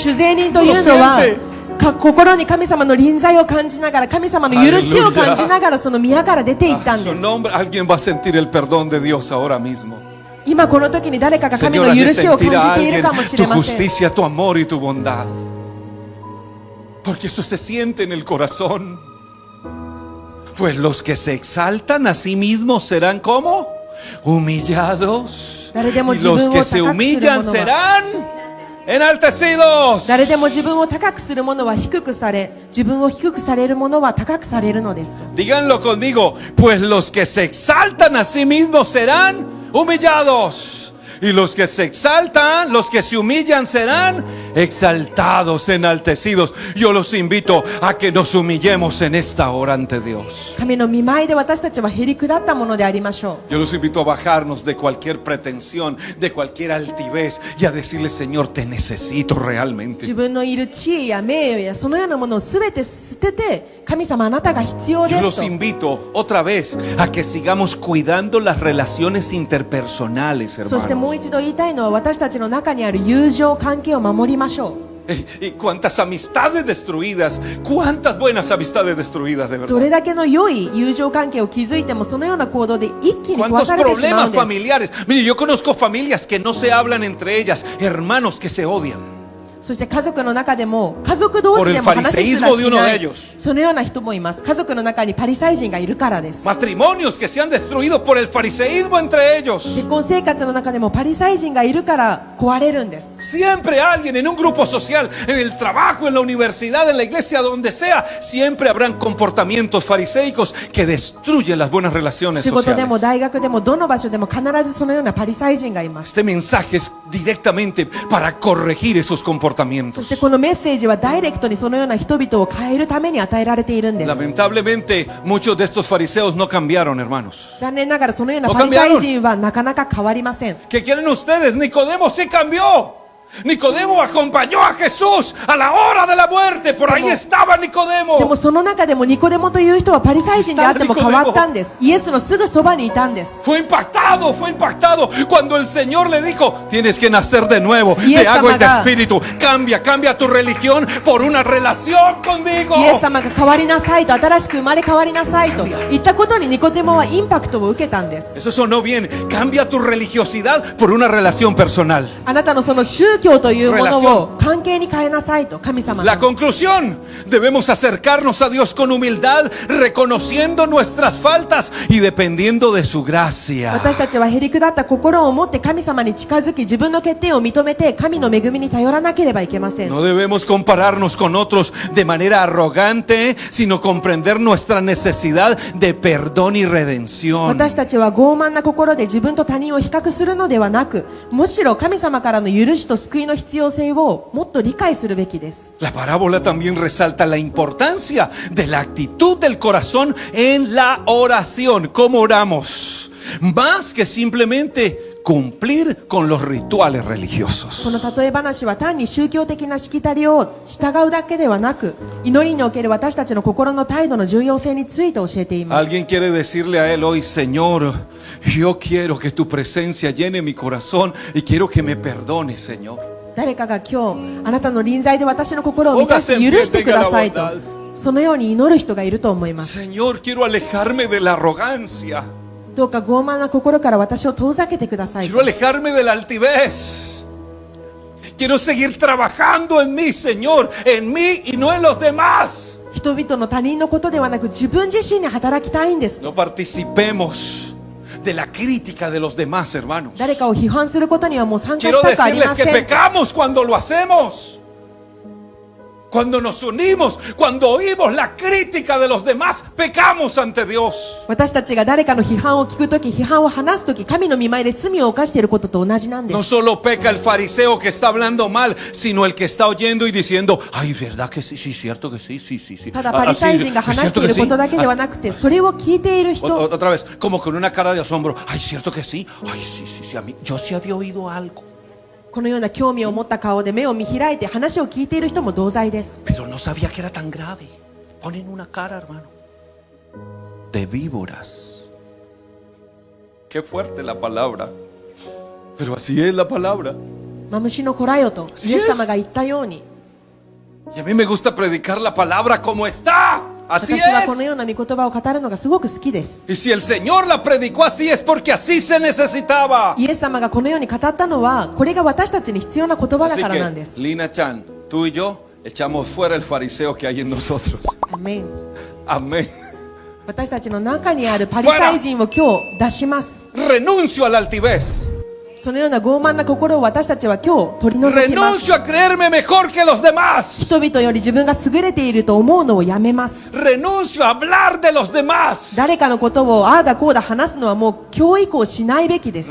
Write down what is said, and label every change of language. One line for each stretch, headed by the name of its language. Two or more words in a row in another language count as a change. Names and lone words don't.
Japanese: でも人々から
Spanish: corazón.
Japanese: 軽蔑されたその主税人というのは心に神様の臨在を感じながら、神様の許しを感じながら、その宮から出ていったん
Spanish: Su
Japanese: です。
Spanish: nombre, alguien va a sentir el perdón de Dios ahora mismo.
Japanese: 今この時に誰かが神の
Spanish: Señor,
Japanese: 許
Spanish: hazle
Japanese: しを感
Spanish: sentir a
Japanese: じている
Spanish: alguien
Japanese: かもし
Spanish: tu
Japanese: れません。
Spanish: justicia, tu amor y tu bondad. Porque eso se siente en el corazón. Pues los que se exaltan a sí mismos serán como humillados. Y los que se humillan serán enaltecidos.
Japanese: 誰でも自分を高くする者は低くされ、自分を低くされる者は高くされるのですと。
Spanish: Díganlo conmigo. Pues los que se exaltan a sí mismos serán humillados. Y los que se exaltan, los que se humillan serán exaltados, enaltecidos. Yo los invito a que nos humillemos en esta hora ante Dios.
Japanese: 神の御前で私たちはへりくだったものでありましょ
Spanish: Yo los invito a bajarnos de cualquier pretensión, de cualquier altivez y a decirle, Señor, te necesito
Japanese: う。
Spanish: realmente.
Japanese: 自分のいる地位や名誉やそのようなものをすべて捨てて、神様あなたが必要で
Spanish: Yo los
Japanese: すと。
Spanish: invito otra vez a que sigamos cuidando las relaciones interpersonales,
Japanese: そして
Spanish: hermanos.
Japanese: もう一度言いたいのは、私たちの中にある友情関係を守りましょう。
Spanish: Y cuántas amistades destruidas, cuántas buenas amistades destruidas de
Japanese: ど
Spanish: verdad.
Japanese: れだけの良い友情関係を築いても、そのような行動で一気に壊
Spanish: Cuántos
Japanese: されてしまう
Spanish: problemas
Japanese: んです。
Spanish: familiares. Mire, yo conozco familias que no se hablan entre ellas, hermanos que se odian.
Japanese: そして家族の中でも家族同士でも
Spanish: Por el
Japanese: 話すら
Spanish: fariseísmo de
Japanese: し
Spanish: uno
Japanese: な
Spanish: de
Japanese: い
Spanish: ellos.
Japanese: そのような人もいます。家族の中にパリサイ人がいるからです。
Spanish: Matrimonios que se han destruido por el fariseísmo entre ellos.
Japanese: 結婚生活の中でもパリサイ人がいるから壊れるんです。
Spanish: Siempre alguien en un grupo social, en el trabajo, en la universidad, en la iglesia, donde sea, siempre habrán comportamientos fariseicos que destruyen las buenas relaciones
Japanese: 仕事でも
Spanish: sociales.
Japanese: 大学でもどの場所でも必ずそのようなパリサイ人がいます。
Spanish: Este mensaje es directamente para corregir esos
Japanese: そ
Spanish: comportamientos.
Japanese: してこのメッセージはダイレクトにそのような人々を変えるために与えられているんです。
Spanish: Lamentablemente, muchos de estos fariseos no cambiaron, hermanos.
Japanese: 残念ながらそのようなパリサイ人はなかなか変わりません。
Spanish: ¿Qué quieren ustedes? Nicodemo sí cambió. Nicodemo acompañó a Jesús a la hora de la muerte. Por ahí estaba
Japanese: で
Spanish: Nicodemo.
Japanese: もその中でもニコデモという人はパリサイ人であっても変わったんです。イエスのすぐそばにいたんです。
Spanish: Fue impactado cuando el Señor le dijo, tienes que nacer de nuevo, Y de esa agua y de maga- espíritu. Cambia tu religión por una relación conmigo.
Japanese: イエス様が変わりなさいと、新しく生まれ変わりなさいと言ったことにニコデモはインパクトを受けたんです。
Spanish: Eso sonó bien. Cambia tu religiosidad por una relación personal.
Japanese: あなたのその宗教というものを関係に変えなさいと、神様
Spanish: La
Japanese: の。
Spanish: conclusión, debemos acercarnos a Dios con humildad, reconociendo nuestras faltas y dependiendo de su gracia.
Japanese: 私たちはへりくだった心を持って神様に近づき、自分の欠点を認めて神の恵みに頼らなければいけません。
Spanish: No debemos compararnos con otros de manera arrogante, sino comprender nuestra necesidad de perdón y redención.
Japanese: 私たちは傲慢な心で自分と他人を比較するのではなく、むしろ神様からの許しと救いの必要性をもっと理解するべきです。
Spanish: La parábola también resalta la importancia de la actitud del corazón en la oración. ¿Cómo oramos? Más que simplemente cumplir con los rituales
Japanese: こ
Spanish: religiosos.
Japanese: の例え話は単に宗教的なしきたりを従うだけではなく、祈りにおける私たちの心の態度の重要性について教えています。
Spanish: Alguien quiere decirle a él hoy, Señor, yo quiero que tu presencia llene mi corazón y quiero que me perdones, Señor.
Japanese: 誰かが今日あなたの臨在で私の心を満たして許してくださいと、そのように祈る人がいると思います。
Spanish: Señor, quiero alejarme de la arrogancia.
Japanese: どうか傲慢な心から私を遠ざけてください
Spanish: Quiero alejarme de la altivez. Quiero seguir trabajando en mí, Señor, en mí y no en los demás.
Japanese: 人々の他人のことではなく自分自身に働きたいんです。
Spanish: No participemos de la crítica de los demás, hermanos.
Japanese: 誰かを批判することにはもう参加
Spanish: Quiero
Japanese: したくあり
Spanish: decirles
Japanese: ま
Spanish: que
Japanese: せん。
Spanish: pecamos cuando lo hacemos. Cuando nos unimos, cuando oímos la crítica de los demás, pecamos ante Dios.
Japanese: 私たちが誰かの批判を聞くとき、批判を話すとき、神の御前で罪を犯していることと同じなんで
Spanish: No
Japanese: す。
Spanish: solo peca el fariseo que está hablando mal, sino el que está oyendo y diciendo, ay, ¿verdad que sí? Sí, cierto que sí, sí, sí, sí.
Japanese: ただパリサイ人が話していることだけではなくて、それを聞いている人、
Spanish: Otra vez, como con una cara de asombro, ay, ¿cierto que sí? Ay, sí, sí, sí, a mí, yo sí había oído algo,
Japanese: このような興味を持った顔で目を見開いて話を聞いている人も同罪です。
Spanish: pero no sabía que era tan grave. Ponen una cara, hermano, de víboras. Qué fuerte la palabra, pero así es la palabra.
Japanese: マムシの子らよとイエス様が言ったように、
Spanish: Y a mí me gusta predicar la palabra como está. Así
Japanese: 私はこの
Spanish: es.
Japanese: ような御言葉を語るのがすごく好きです。
Spanish: Y si el Señor la predicó así es porque así se necesitaba.
Japanese: イエス様がこのように語ったのは、これが私たちに必要な言葉だ
Spanish: Así
Japanese: からなんで
Spanish: que,
Japanese: す。
Spanish: Lina Chan, tú y yo echamos fuera el fariseo que hay en nosotros.
Japanese: アメン。
Spanish: Amén.
Japanese: 私たちの中にあるパリサイ人を今日出します。
Spanish: Renuncio a la altivez.
Japanese: そのような傲慢な心を私たちは今日取り除きます。
Spanish: Renuncio a creerme mejor que los demás.
Japanese: 人々より自分が優れていると思うのをやめます。
Spanish: Renuncio a hablar de los demás.
Japanese: 誰かのことをああだこうだ話すのはもう今日以降しないべきです。